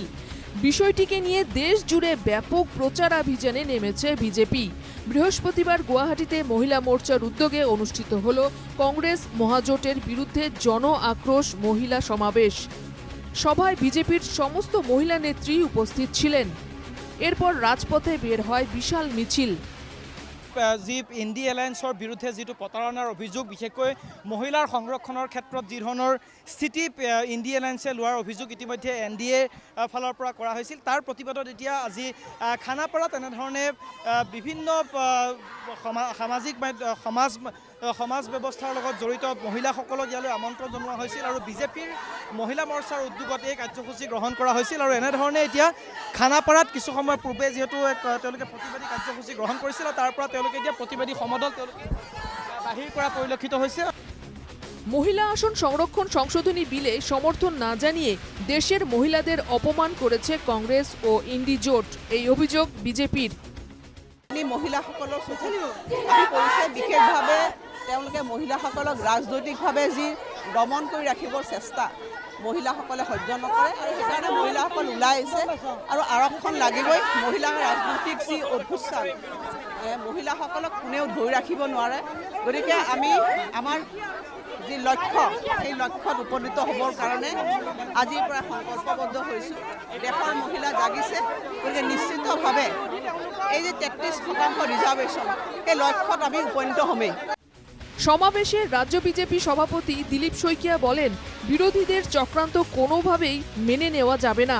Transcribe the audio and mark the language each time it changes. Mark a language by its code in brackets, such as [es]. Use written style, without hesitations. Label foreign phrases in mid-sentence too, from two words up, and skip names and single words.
[bn] বিষয়টিকে নিয়ে দেশ জুড়ে ব্যাপক প্রচারাভিযানে নেমেছে বিজেপি। বৃহস্পতিবার গুয়াহাটিতে মহিলা মোর্চার উদ্যোগে অনুষ্ঠিত হলো কংগ্রেস মহাজোটের বিরুদ্ধে জন আক্রোশ মহিলা সমাবেশ। সভায় বিজেপির সমস্ত মহিলা নেত্রী উপস্থিত ছিলেন। এরপর রাজপথে বের হয় বিশাল মিছিল। [as] যি ইণ্ডি এলায়েন্সৰ বিৰুদ্ধে যিটো প্ৰতাৰণাৰ অভিযোগ, বিশেষকৈ মহিলাৰ সংৰক্ষণৰ ক্ষেত্ৰত যি ধৰণৰ স্থিতি ইণ্ডি এলায়েন্সে লোৱাৰ অভিযোগ ইতিমধ্যে NDA ফালৰ পৰা কৰা হৈছিল, তাৰ প্ৰতিবাদত এতিয়া আজি খানাপাৰাত এনেধৰণে বিভিন্ন সামাজিক সমাজ ব্যৱস্থাৰ লগত জড়িত মহিলাসকলক ইয়ালৈ আমন্ত্ৰণ জনোৱা হৈছিল আৰু বিজেপিৰ মহিলা মৰ্চাৰ উদ্যোগত এই কাৰ্যসূচী গ্ৰহণ কৰা হৈছিল। আৰু এনেধৰণে এতিয়া খানাপাৰাত কিছু সময় পূৰ্বে যিহেতু তেওঁলোকে প্ৰতিবাদী কাৰ্যসূচী গ্ৰহণ কৰিছিল, তাৰ পৰা তেওঁলোকে এতিয়া প্ৰতিবাদী সমদল তেওঁলোকে বাহিৰ কৰা পৰিলক্ষিত হৈছে। [bn] মহিলা আসন সংরক্ষণ সংশোধনী বিলে সমর্থন না জানিয়ে দেশের মহিলাদের অপমান করেছে কংগ্রেস ও ইন্ডি জোট, এই অভিযোগ বিজেপির। [as] মহিলাসকলৰ কৰিছে, বিশেষভাৱে তেওঁলোকে মহিলাসকলক ৰাজনৈতিকভাৱে যি দমন কৰি ৰাখিবৰ চেষ্টা মহিলাসকলে সহ্য নকৰে আৰু সেইকাৰণে মহিলাসকল ওলাই আহিছে আৰু আৰক্ষণ লাগিবই। মহিলাৰ ৰাজনৈতিক যি অভ্যুত্থান, মহিলাসকলক কোনেও ধৰি ৰাখিব নোৱাৰে। গতিকে আমি আমাৰ যি লক্ষ্য, সেই লক্ষ্যত উপনীত হ'বৰ কাৰণে আজিৰ পৰা সংকল্পবদ্ধ হৈছোঁ। দেশৰ মহিলা জাগিছে, গতিকে নিশ্চিতভাৱে এই যে 33% রিজার্ভেশন, এই লক্ষ্যত আমি উপনীত হমেই। [bn] সমাবেশে রাজ্য বিজেপি সভাপতি দিলীপ শইকিয়া বলেন, বিরোধীদের চক্রান্ত কোনোভাবেই মেনে নেওয়া যাবে না।